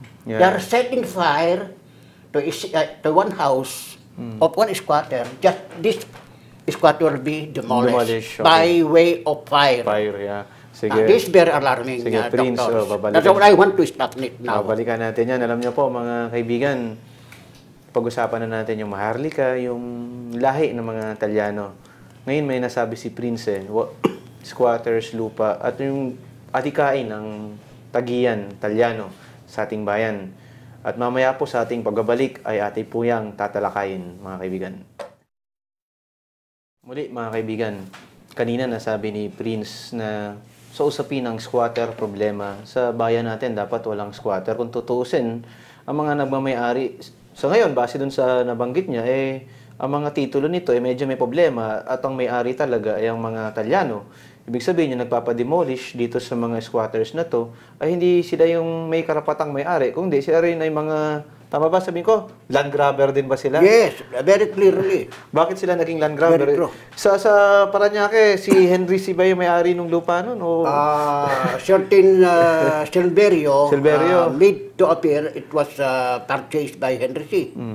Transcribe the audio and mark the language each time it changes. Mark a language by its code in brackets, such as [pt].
[en] Yeah. They are setting fire to one house of one squatter. Just this squatter will be demolished, Demolished, okay. by way of fire. Fire, yeah. [tl] Sige. [en] This is very alarming, [tl] Sige, Prince, [en] doctors. [tl] babalikan. [en] That's what I want to stop it now. [tl] Balikan natin yan. Alam niyo po, mga kaibigan, pag-usapan na natin yung Maharlika, yung lahi ng mga Talyano. Ngayon may nasabi si Prince, squatters, lupa, at yung atikain ng Tagian, Talyano, sa ating bayan. At mamaya po sa ating pagbabalik ay ating po yang tatalakayin, mga kaibigan. Muli, mga kaibigan, kanina nasabi ni Prince na sa usapin ng squatter problema, sa bayan natin dapat walang squatter. Kung tutuusin, ang mga nagmamayari, sa ngayon, base dun sa nabanggit niya, ang mga titulo nito medyo may problema at ang may-ari talaga ay ang mga Talyano. Ibig sabihin yung nagpapademolish dito sa mga squatters na to, ay hindi sila yung may karapatang may-ari, kundi sila rin ay mga, tama ba sabihin ko, land grabber din ba sila? [en] Yes, very clearly. [tl] Bakit sila naging land grabber? [en] Very true. [tl] Sa Paranaque, si Henry C. ba yung may-ari ng lupa nun? O... [en] Certain Silverio, Silverio. made to appear it was purchased by Henry C.